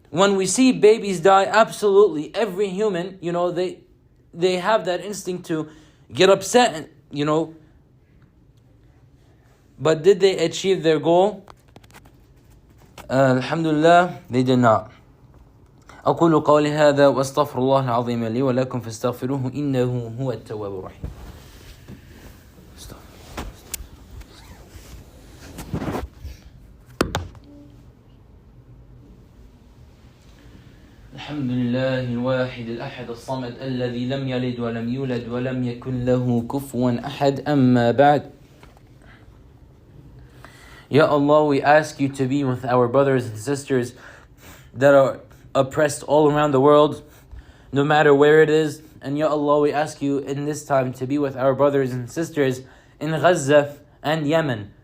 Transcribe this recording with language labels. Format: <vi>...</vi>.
<en>When we see babies die, absolutely, every human, they have that instinct to get upset, But did they achieve their goal? Alhamdulillah, they did not.</en> <ar>أقول قولي هذا وأستغفر الله العظيم لي ولكم فاستغفروه إنه هو التواب الرحيم. الحمد لله الواحد الأحد الصمد الذي لم يلد ولم يولد ولم يكن له كفوا أحد. أما بعد.</ar> <en>Ya Allah, we ask you to be with our brothers and sisters that are oppressed all around the world, no matter where it is. And Ya Allah, we ask you in this time to be with our brothers and sisters in Gaza and Yemen.</en>